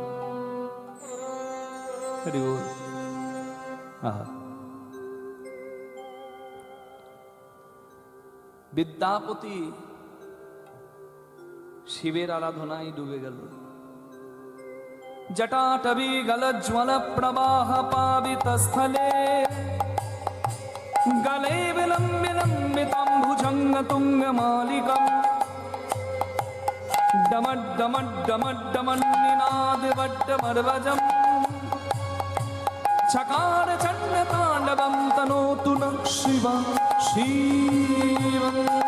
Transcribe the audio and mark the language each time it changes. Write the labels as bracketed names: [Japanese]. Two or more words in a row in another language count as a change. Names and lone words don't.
[Bangla] বিদ্যাপতি শিবের আরাধনায় ডুবে গেল। [Sanskrit] জটাটবি গলজ্জ্বল প্রবাহ পাবিত স্থলে গলে বিলম্বিতম ভুজঙ্গ তুঙ্গ মালিকম ডমড ডমড ডমড ডমন নিনাদ বড্ডমর্বজম চকার চণ্ড তাণ্ডবম তনোতু ন শিব শিবম